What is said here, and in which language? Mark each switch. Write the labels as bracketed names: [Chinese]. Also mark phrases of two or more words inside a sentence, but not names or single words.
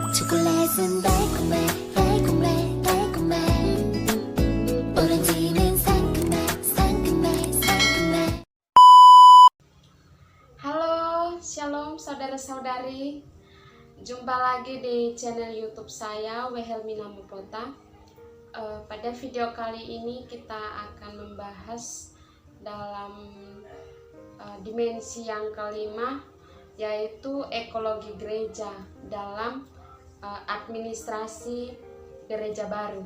[Korean] 초콜릿은 달콤해 달콤해 달콤해 오렌지는 상큼해 상큼해 상큼해. [Indonesian] Halo, shalom saudara-saudari. Jumpa lagi di channel YouTube saya, Wehelmina Mupota. Pada video kali ini kita akan membahas dalam dimensi yang kelima, yaitu ekologi gereja dalam administrasi gereja baru.